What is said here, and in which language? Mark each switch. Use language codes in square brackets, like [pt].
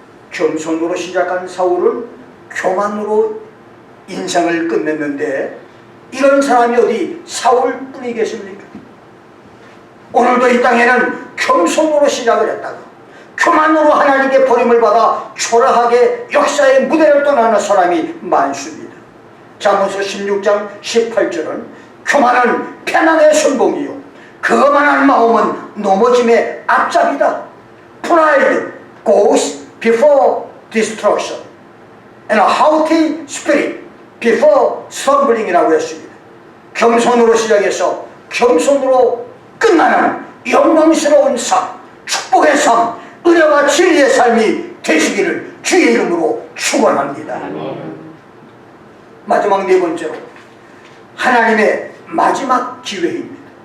[ko] 겸손으로 시작한 사울은 교만으로 인생을 끝냈는데 이런 사람이 어디 사울뿐이 계십니까? 오늘도 이 땅에는 겸손으로 시작을 했다가 교만으로 하나님께 버림을 받아 초라하게 역사의 무대를 떠나는 사람이 많습니다. 잠언서 16장 18절은 교만은 패망의 선봉이요 거만한 마음은 넘어짐의 앞잡이다. [en] Pride goes before destruction and a haughty spirit before stumbling [ko] 이라고 했습니다. 겸손으로 시작해서 겸손으로 끝나는 영광스러운 삶, 축복의 삶, 은혜와 진리의 삶이 되시기를 주의 이름으로 축원합니다. 마지막 네 번째로 하나님의 마지막 기회입니다.